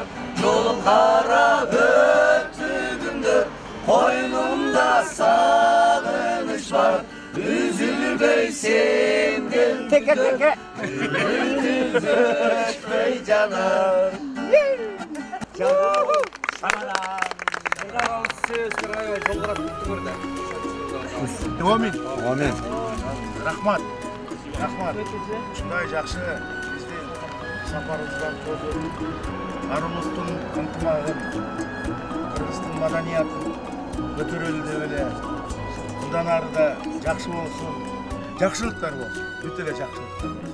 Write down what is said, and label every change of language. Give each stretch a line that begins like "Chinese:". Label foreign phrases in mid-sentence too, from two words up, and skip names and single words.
Kazakh: Жол қарап өтті күндер, қойнымда сағыныш бар, үзілбей сенден күдер, үмітім өчпей жанар.
Kyrgyz: Амин. Рахмат. Ушундай жакшы биздин сапарыбыздан көзөп, арулуктун ынтымагын, кыргыздын маданиятын көтөрөлү деп эле мындан ары да жакшы болсун, жакшылыктар болсун, бүт эле жакшылыктар болсун.